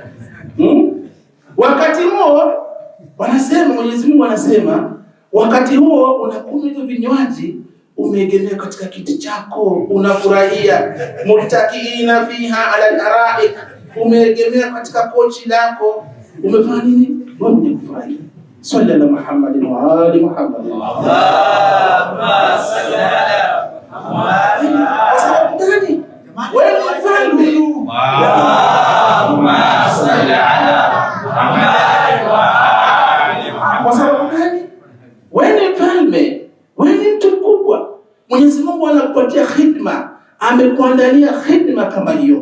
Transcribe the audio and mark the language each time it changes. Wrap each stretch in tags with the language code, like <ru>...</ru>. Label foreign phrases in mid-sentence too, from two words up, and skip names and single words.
<sw>Wakati huo wanasema, Mwenyezi Mungu anasema, wakati huo unakunywa hizo vinywaji, umeegemea katika kiti chako unafurahia.</sw> <ar>متكئين فيها على الأرائك,</ar> <sw>umeegemea katika kochi lako, umefanya nini? Wewe unafurahia.</sw> <ar>صل على محمد وآل محمد. اللهم صل على محمد.</ar> <sw>Kwa sababu gani? Wewe ni mfalme.</sw> <ar>اللهم صل على محمد وآل محمد.</ar> <sw>Kwa sababu gani? Wewe ni mfalme, wewe ni mtu mkubwa. Mwenyezi Mungu anakupatia khidma, amekuandalia khidma kama hiyo.</sw>